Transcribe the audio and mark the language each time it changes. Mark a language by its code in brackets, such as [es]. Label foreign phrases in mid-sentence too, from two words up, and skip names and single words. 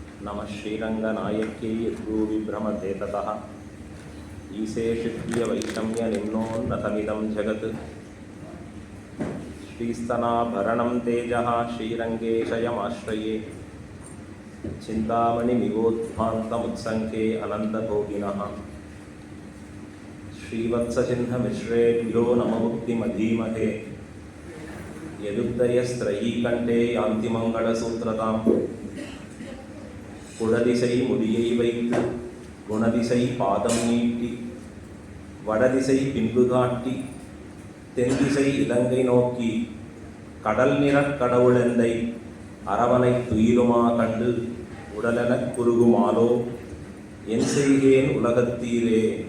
[sa] नमः श्रीरंगनायक्यै यद्भूविभ्रमते ततः ईशे शिव्य वैषम्य निम्नोन्नतमिदं जगत् श्रीस्तनाभरणं तेजः श्रीरंगेशयमाश्रये चिन्तामणिमिवोद्ध्वान्तमुत्सङ्के अनन्तभोगिनः श्रीवत्सचिह्नमिश्रेभ्यो नममुक्तिमधीमहे यदुदयस्त्रयीकण्ठे यान्ति मङ्गलसूत्रताम् [ta] குடதிசை முடியை வைத்து குணதிசை பாதம் நீட்டி வடதிசை பின்பு காட்டி தென்திசை இலங்கை நோக்கி கடல் நிறக் கடவுளெந்தை அரவணை துயிலுமா கண்டு உடலெனக் குறுகுமாலோ என் செய்கேன் உலகத்தீரே.